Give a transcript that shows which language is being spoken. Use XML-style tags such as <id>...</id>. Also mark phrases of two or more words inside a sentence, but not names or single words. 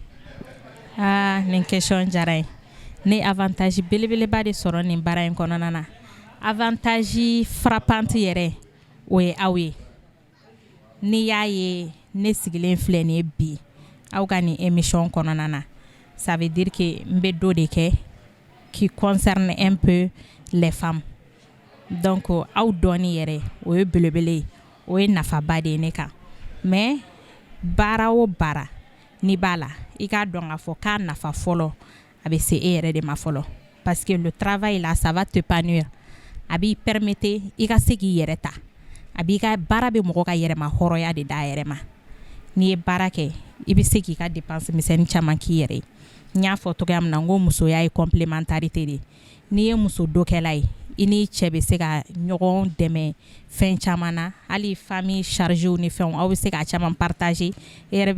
<bm>Nin question diyara n ye ne avantage belebeleba de sɔrɔ nin baara in kɔnɔna na</bm> <fr>avantage frappante</fr> <bm>yɛrɛ o ye aw ye. Ni y'a ye ne sigilen filɛ nin ye bi aw ka nin émission kɔnɔna na</bm> <fr>ça veut dire que</fr> <bm>n bɛ dɔ de kɛ</bm> <fr>qui concerne un peu les femmes</fr> <bm>donc aw dɔɔni yɛrɛ o ye belebele ye o ye nafaba de ye ne kan mais baara o baara n'i b'a la i k'a dɔn k'a fɔ k'a nafa fɔlɔ a bɛ se e yɛrɛ de ma fɔlɔ</bm> <fr>parce que le travail là ça va t'épanouir</fr> <bm>a b'i permettre i ka se k'i yɛrɛ ta a b'i ka baara bɛ mɔgɔ ka yɛrɛma hɔrɔnya de d'a yɛrɛ ma n'i ye baara kɛ i bɛ se k'i ka dépense misɛnnin caman k'i yɛrɛ ye n y'a fɔ cogoya min na n ko musoya ye complémentarité de n'i ye muso dokɛla ye i n'i cɛ bɛ se ka ɲɔgɔn dɛmɛ fɛn caman na hali famille chargew ni fɛnw aw bɛ se k'a caman partager e yɛrɛ bɛ</bm>